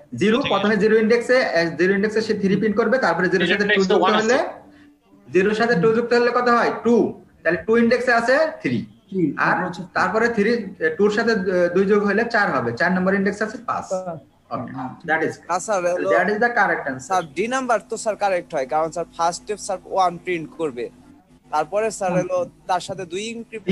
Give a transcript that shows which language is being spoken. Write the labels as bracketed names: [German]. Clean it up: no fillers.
[Bangla] 0 প্রথমে 0 ইনডেক্সে সে 3 প্রিন্ট করবে, তারপরে 0 এর সাথে 2 যুক্ত হলে 0 এর সাথে 2 যুক্ত হলে কত হয় 2, তাহলে 2 ইনডেক্সে আছে 3, আর তারপরে 3 2 এর সাথে 2 যোগ হলে 4 হবে, 4 নম্বর ইনডেক্স আছে 5। [English] That is the correct answer. [Bangla] Sir D number তো স্যার কারেক্ট হয়, কারণ sir first step sir 1 print করবে, তারপরে স্যার হলো তার সাথে 2 ইনক্রিপ্ট